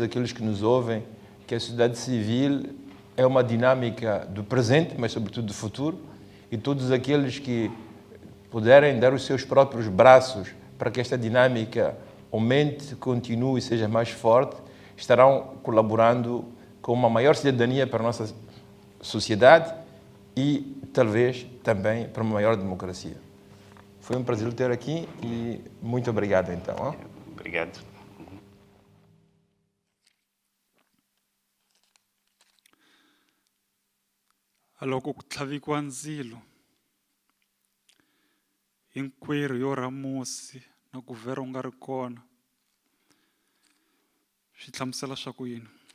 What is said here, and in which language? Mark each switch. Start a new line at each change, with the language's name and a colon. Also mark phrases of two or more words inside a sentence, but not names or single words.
Portuguese: aqueles que nos ouvem que a sociedade civil é uma dinâmica do presente, mas sobretudo do futuro, e todos aqueles que puderem dar os seus próprios braços para que esta dinâmica aumente, continue e seja mais forte, estarão colaborando com uma maior cidadania para a nossa sociedade e, talvez, também para uma maior democracia. Foi um prazer ter aqui e muito obrigado, então. Obrigado.
Tsonga: Loko ku tlhavikiwa ndzilo, hinkwerhu yo ramusi na ku vhera u nga ri kona, swi hlamusela swa ku yini?